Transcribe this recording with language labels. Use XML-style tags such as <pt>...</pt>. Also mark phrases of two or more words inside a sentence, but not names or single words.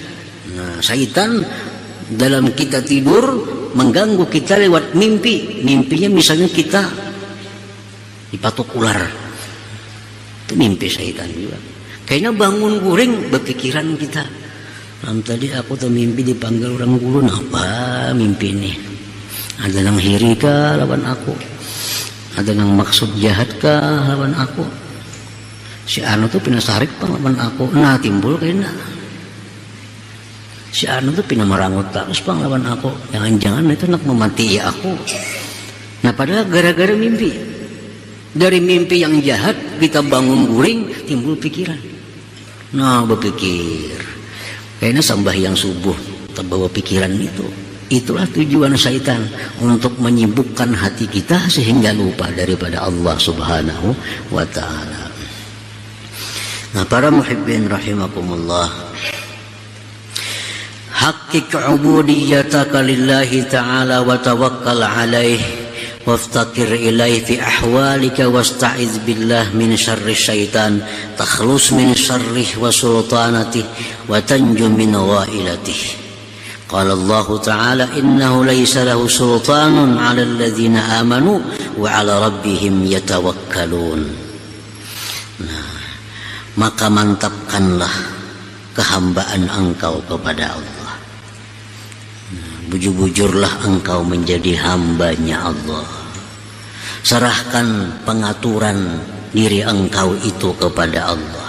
<id>Nah, syaitan dalam kita tidur mengganggu kita lewat mimpi. Mimpinya misalnya kita dipatok ular, itu mimpi syaitan juga.</id> <bjn>Kayaknya bangun guring berpikiran kita, tadi aku tuh mimpi dipanggil orang gulun, apa mimpi ini? Ada yang hiri kah lawan aku? Ada yang maksud jahat kah lawan aku? Si anu tuh pina sarik pang lawan aku. Nah, timbul kayaknya si anu tuh pina merangut terus pang lawan aku. Jangan-jangan itu nak memati aku. Nah, padahal gara-gara mimpi.</bjn> <id>Dari mimpi yang jahat kita bangun guring, timbul pikiran. Nah, berpikir kayaknya sembahyang subuh terbawa pikiran itu. Itulah tujuan syaitan, untuk menyibukkan hati kita sehingga lupa daripada</id> <ar>الله سبحانه وتعالى.</ar> <id>Nah, para</id> <ar>محبين رحمكم الله, حقق عبوديتك لله تعالى وتوكل عليه وافتقر إليه في أحوالك واستعذ بالله من شر الشيطان تخلص من شره وسلطانه وتنج من غائلته. قال الله تعالى إنه ليس له سلطان على الذين آمنوا وعلى ربهم يتوكلون.</ar> <id>Nah, maka mantapkanlah kehambaan engkau kepada Allah.</id> <bjn>Bujur-bujurlah engkau menjadi hambanya Allah.</bjn> <id>Serahkan pengaturan diri engkau itu kepada Allah.</id>